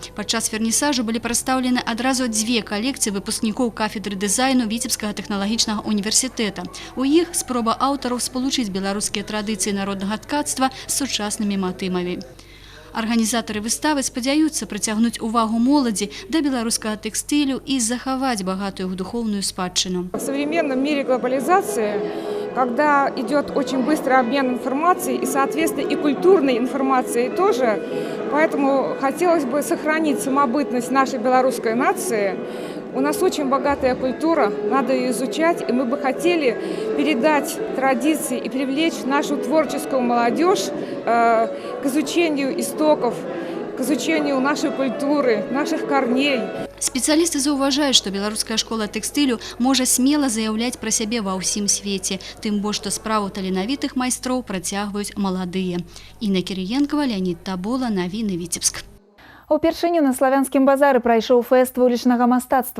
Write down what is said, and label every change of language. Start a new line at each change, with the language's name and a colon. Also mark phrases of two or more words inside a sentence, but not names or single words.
Belarusian: Падчас вернісажу былі прадстаўлены адразу 2 калекцыі выпускнікоў кафедры дызайну Віцебскага тэхналагічнага універсітэта. У іх спроба аўтараў спалучыць беларускія традыцыі народнага ткацтва з сучаснымі матывамі. Арганізатары выставы спадзяюцца прыцягнуць увагу моладзі да беларускага тэкстылю і захаваць багатую духовную спадчыну.
Russian: В современном мире глобализации, когда идет очень быстрый обмен информацией и, соответственно, и культурной информацией тоже, поэтому хотелось бы сохранить самобытность нашей белорусской нации. У нас очень богатая культура, надо ее изучать, и мы бы хотели передать традиции и привлечь нашу творческую молодежь к изучению истоков, к изучению нашей культуры, наших корней.
Belarusian: Спецыялісты заўважаюць, што беларуская школа тэкстылю можа смела заяўляць пра сябе ва ўсім свеце, тым больш што справу таленавітых майстроў працягваюць маладыя. Інна Кірыенкава, Леонід Табола, навіны Віцебск. Упершыню на славянскім базары прайшоў фэст вулічнага мастацтва.